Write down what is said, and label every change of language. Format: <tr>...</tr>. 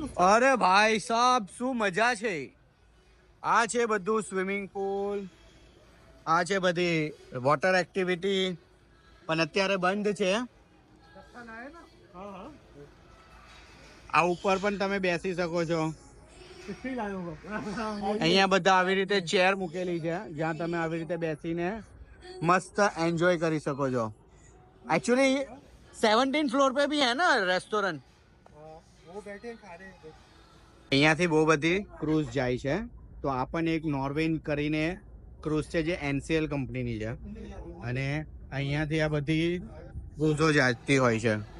<gu>અરે ભાઈ સાહેબ શું મજા છે. આ છે બધું સ્વિમિંગ પુલ, આ છે બધી વોટર એક્ટિવિટી, પણ અત્યારે બંધ છે. આ ઉપર પણ તમે બેસી શકો છો. અહીંયા બધા આવી રીતે ચેર મૂકેલી છે જ્યાં તમે આવી રીતે બેસીને મસ્ત એન્જોય કરી શકો છો.</gu> <hi>एक्चुअली 17 फ्लोर पे भी है ना रेस्टोरेंट.</hi> <gu>અહીંયાથી બહુ બધી ક્રૂઝ જાય છે. તો આ પણ એક નોર્વેન કરીને ક્રૂઝ છે જે NCL કંપનીની છે, અને અહીંયાથી આ બધી ક્રૂઝો જતી હોય છે.</gu>